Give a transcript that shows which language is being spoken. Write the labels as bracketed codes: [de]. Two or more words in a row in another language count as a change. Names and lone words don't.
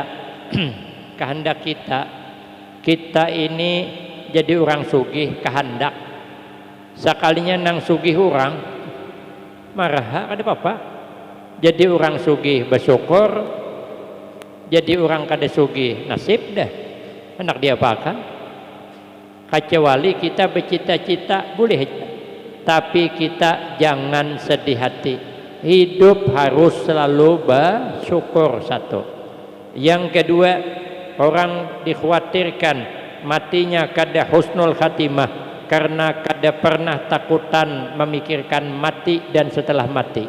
[bjn] Kehendak kita ini jadi orang sugih kehendak. Sekalinya nang sugih orang marah kada apa-apa. Jadi orang sugih bersyukur, jadi orang kada sugih nasib dah, hendak diapakan. [id] Kecuali kita bercita-cita boleh, tapi kita jangan sedih hati. Hidup harus selalu bersyukur satu. [bjn] Yang kedua, orang dikhawatirkan matinya kada [ar] حسن الخاتمة [bjn] karena kada pernah takutan memikirkan mati dan setelah mati.